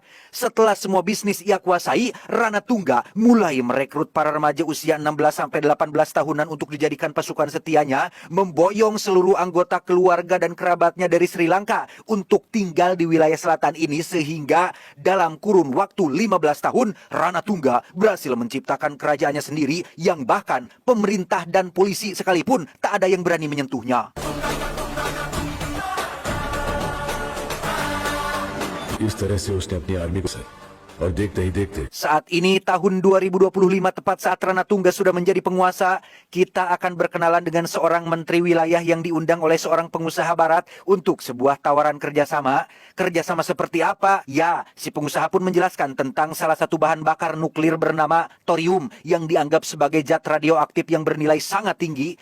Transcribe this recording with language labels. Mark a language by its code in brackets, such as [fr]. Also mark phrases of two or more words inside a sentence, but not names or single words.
[id] Setelah semua bisnis ia kuasai, Rana Tungga mulai merekrut para remaja usia 16-18 tahunan untuk dijadikan pasukan setianya, memboyong seluruh anggota keluarga dan kerabatnya dari Sri Lanka untuk tinggal di wilayah selatan ini, sehingga dalam kurun waktu 15 tahun, Rana Tungga berhasil menciptakan kerajaannya sendiri yang bahkan pemerintah dan polisi sekalipun tak ada yang berani menyentuhnya. [hi] इस तरह से उसने अपनी आर्मी को और देखते ही देखते [id] Saat ini tahun 2025, tepat saat Rana Tungga sudah menjadi penguasa, kita akan berkenalan dengan seorang menteri wilayah yang diundang oleh seorang pengusaha barat untuk sebuah tawaran kerjasama. Kerjasama seperti apa? Ya, si pengusaha pun menjelaskan tentang salah satu bahan bakar nuklir bernama thorium yang dianggap sebagai zat radioaktif yang bernilai sangat tinggi.